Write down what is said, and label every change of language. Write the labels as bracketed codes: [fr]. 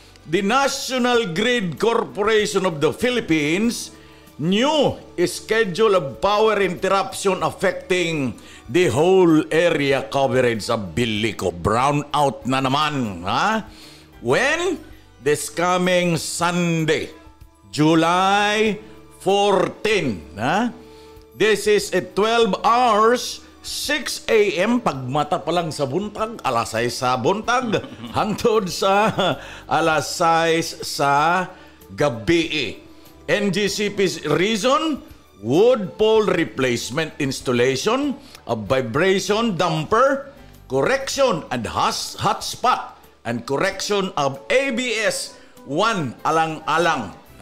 [en] The National Grid Corporation of the Philippines new schedule of power interruption affecting the whole area coverage of Bilico. [tl] Brownout na naman. Ha? When? [en] This coming Sunday, July 14. Ha? This is at 12 hours, 6 a.m. [ceb] Pagmata pa lang sa buntag, alas 6 sa buntag, hangtod sa alas 6 sa gabi. [en] NGCP's reason, wood pole replacement installation, a vibration damper, correction and hotspot, and correction of ABS-1 alang-alang.